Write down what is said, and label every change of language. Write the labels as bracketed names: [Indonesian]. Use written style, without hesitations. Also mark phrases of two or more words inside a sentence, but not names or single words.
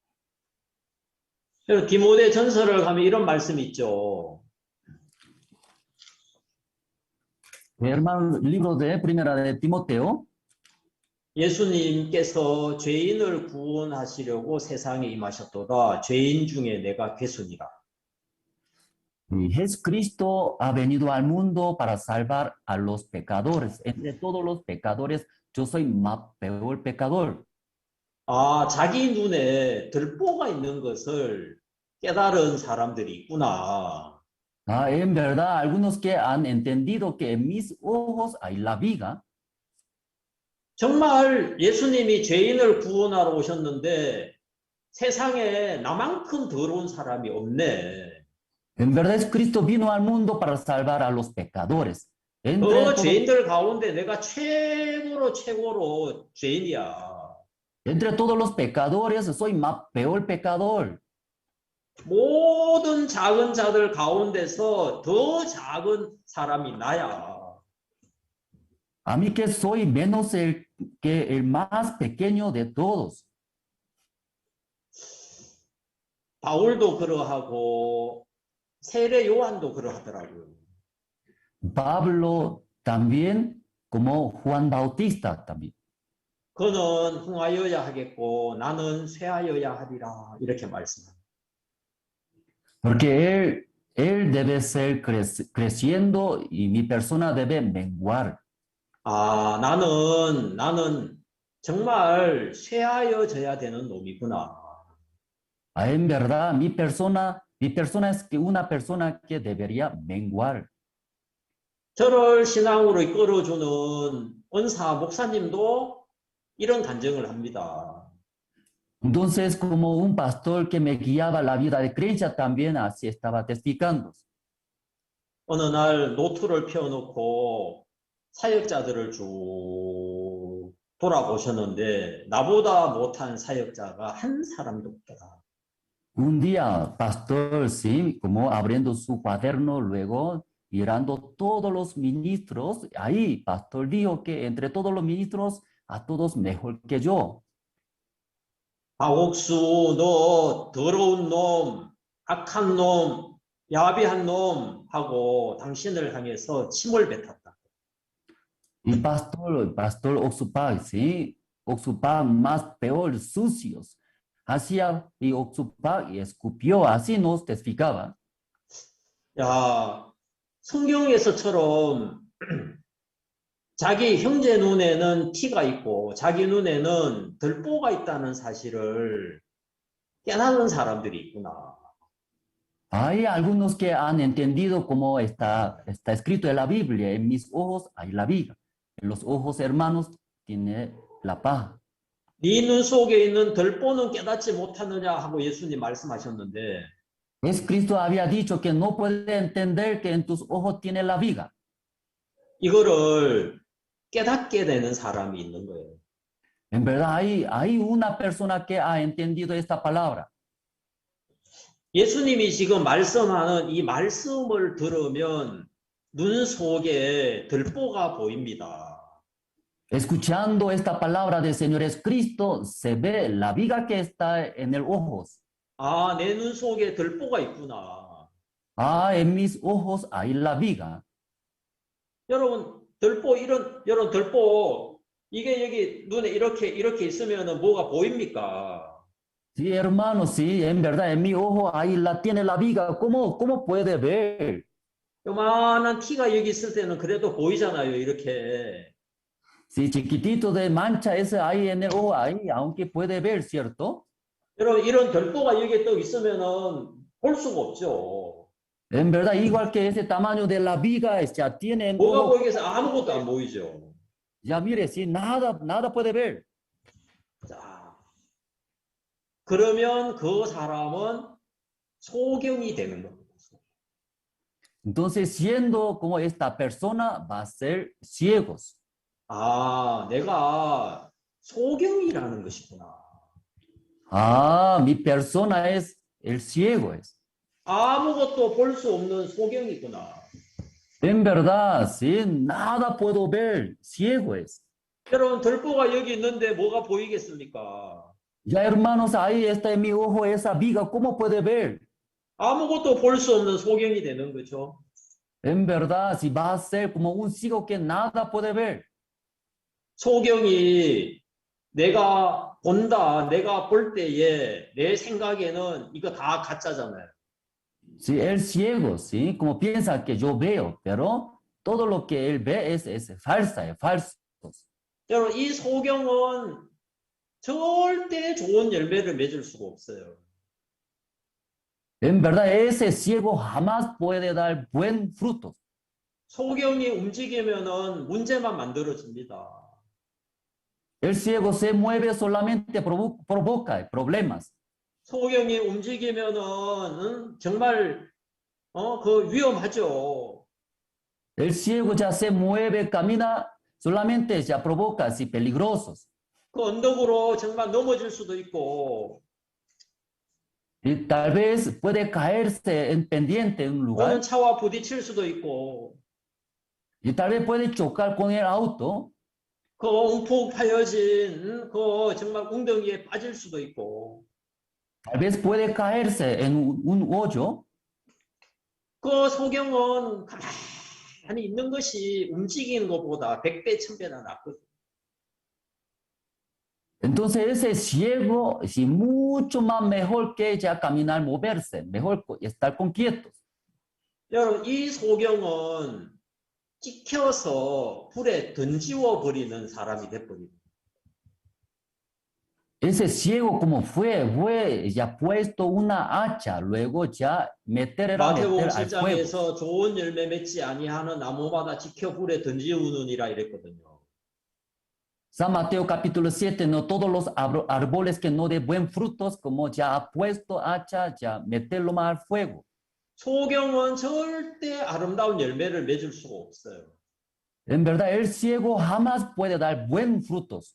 [Korean] 디모데 전서를 가면 이런 말씀이 있죠. [Spanish] Hermano, libro de Primera de Timoteo. [Korean] 예수님께서 죄인을 구원하시려고 세상에 임하셨도다. 죄인 중에 내가 괴순이라. [Spanish] Y Jesucristo ha venido al mundo para salvar a los pecadores. Entre todos los pecadores, yo soy más peor pecador. [Korean] 아, 자기 눈에 들보가 있는 것을 깨달은 사람들이 있구나. [Spanish] Ah, en verdad, algunos que han entendido que en mis ojos hay la viga. [Korean] 정말 예수님이 죄인을 구원하러 오셨는데 세상에 나만큼 더러운 사람이 없네. [Spanish] En verdad, Jesucristo vino al mundo para salvar a los pecadores. [Korean] 죄인들 가운데 내가 최고로 죄인이야. [Spanish] Entre todos los pecadores, soy más peor pecador. [Korean] 모든 작은 자들 가운데서 더 작은 사람이 나야. [Spanish] A mí que soy menos que el más pequeño de todos. [Korean] 바울도 그러하고 세례 요한도 그러하더라고요. [Spanish] Pablo también, como Juan Bautista también. [Korean] 그는 흥하여야 하겠고 나는 쇠하여야 하리라 이렇게 말씀합니다. [Spanish] Porque él debe ser creciendo y mi persona debe menguar. [Korean] 아, 나는 정말 쇠하여져야 되는 놈이구나. [Spanish] En verdad, mi persona es que una persona que debería menguar. [Korean] 저를 신앙으로 이끌어주는 은사 목사님도 이런 간증을 합니다. [Spanish] Entonces, como un pastor que me guiaba la vida de creencia, también así estaba testificando. [Korean] 어느 날 노트를 펴놓고 사역자들을 쭉 돌아보셨는데 나보다 못한 사역자가 한 사람도 없더라. [Spanish] Un día, pastor, sí, como abriendo su cuaderno, luego mirando todos los ministros, ahí, pastor dijo que entre todos los ministros, a todos mejor que yo. [Korean] 박옥수, 너 더러운 놈, 악한 놈, 야비한 놈 하고 당신을 향해서 침을 뱉었다. [Spanish] Y pastor Oxupag, ¿sí? Oxupag más peor, sucios. Hacía y Oxupag y escupió, así nos testificaba. [Korean] 야, 성경에서처럼 자기 형제 눈에는 티가 있고 자기 눈에는 들보가 있다는 사실을 깨닫는 사람들이 있구나. [Spanish] Hay algunos que han entendido cómo está escrito en la Biblia, en mis ojos hay la viga, en los ojos hermanos tiene la paja. [Korean] 네 눈 속에 있는 들보는 깨닫지 못하느냐 하고 예수님 말씀하셨는데 [Spanish] Es Cristo había dicho que no puede entender que en tus ojos tiene la viga. [Korean] 이거를 깨닫게 되는 사람이 있는 거예요. [Spanish] En verdad hay una persona que ha entendido esta palabra. [Korean] 예수님이 지금 말씀하는 이 말씀을 들으면 눈 속에 들보가 보입니다. [Spanish] Escuchando esta palabra del Señor Jesucristo, se ve la viga que está en el ojos. [Korean] 아, 내 눈 속에 들보가 있구나. [Spanish] Ah, en mis ojos hay la viga. [Korean] 여러분, 여러분 들보 이게 여기 눈에 이렇게 있으면은 뭐가 보입니까? [Spanish] Sí, hermano, sí, en verdad, en mi ojo ahí tiene la viga. ¿Cómo puede ver? [Korean] 요만한 티가 여기 있을 때는 그래도 보이잖아요, 이렇게. [Spanish] Sí, chiquitito de mancha ese ahí en el ojo, ahí, aunque puede ver, ¿cierto? [Korean] 여러분, 이런 들보가 여기 또 있으면은 볼 수가 없죠. [Spanish] En verdad, igual que ese tamaño de la viga, ya tiene en [Korean] 뭐가 [Spanish] ojo. [Korean] 보이겠어? 아무것도 안 보이죠. [Spanish] Ya mire, sí, nada puede ver. [Korean] 자, 그러면 그 사람은 소경이 되는 겁니다. [Spanish] Entonces, siendo como esta persona, va a ser ciegos. [Korean] 아, 내가 소경이라는 것이구나. [Spanish] Ah, mi persona es el ciego. [Korean] 아무것도 볼 수 없는 소경이구나. [Spanish] En verdad, sí, nada puedo ver, ciego es. [Korean] 여러분, 들보가 여기 있는데 뭐가 보이겠습니까? [Spanish] Ya, hermanos, ahí está en mi ojo esa viga, ¿cómo puede ver? [Korean] 아무것도 볼 수 없는 소경이 되는 거죠. [Spanish] En verdad, si va a ser como un ciego que nada puede ver. [Korean] 소경이 내가 본다, 내가 볼 때에 내 생각에는 이거 다 가짜잖아요. [Spanish] Sí, el ciego, sí, como piensa que yo veo, pero todo lo que él ve es falsa, es falso. [Korean] 여러분, 이 소경은 절대 좋은 열매를 맺을 수가 없어요. [Spanish] En verdad, ese ciego jamás puede dar buen fruto. [Korean] 소경이 움직이면은 문제만 만들어집니다. [Spanish] El ciego se mueve solamente provoca problemas. [Korean] 소경이 움직이면은 정말 그 위험하죠. [Spanish] El ciego ya se mueve, camina, solamente ya provoca así peligrosos. [Korean] 그 언덕으로 정말 넘어질 수도 있고. [Spanish] Y tal vez puede caerse en pendiente en un lugar. [Korean] 오는 차와 부딪힐 수도 있고. [Spanish] Y tal vez puede chocar con el auto. [Korean] 그 움푹 파여진 그 정말 웅덩이에 빠질 수도 있고. [Spanish] Tal vez puede caerse en un hoyo. [Korean] 그 소경은 가만히 있는 것이 움직이는 것보다 100배, 1000배나 낫거든. [Spanish] Entonces ese ciego es mucho más mejor que ya caminar, moverse, mejor estar con quietos. [Korean] 여러분, 이 소경은 찍혀서 불에 던지워 버리는 사람이 돼버립니다. [Spanish] Ese ciego como fue ya puesto una hacha, luego ya meter 마태복음 al fuego. [Korean] 7장에서 좋은 열매 맺지 아니하는 나무마다 지켜 불에 던지우느니라 이랬거든요. [Spanish] San Mateo capítulo 7, no todos los árboles que no de buen frutos, como ya ha puesto hacha, ya meterlo más al fuego. [Korean] 소경은 절대 아름다운 열매를 맺을 수가 없어요. [Spanish] En verdad, el ciego jamás puede dar buen frutos.